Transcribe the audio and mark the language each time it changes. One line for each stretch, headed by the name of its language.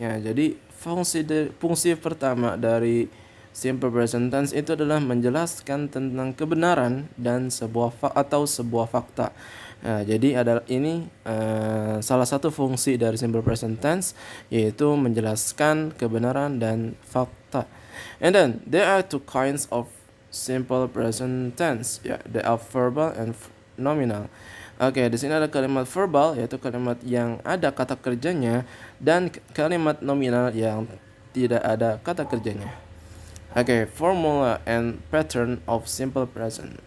Indonesian: Ya, jadi fungsi pertama dari simple present tense itu adalah menjelaskan tentang kebenaran dan sebuah fakta. Nah, jadi ini salah satu fungsi dari simple present tense, yaitu menjelaskan kebenaran dan fakta.
English: And then there are two kinds of simple present tense. Ya, they are verbal and nominal.
Indonesian: Oke, di sini ada kalimat verbal, yaitu kalimat yang ada kata kerjanya, dan kalimat nominal yang tidak ada kata kerjanya.
English: Oke, formula and pattern of simple present.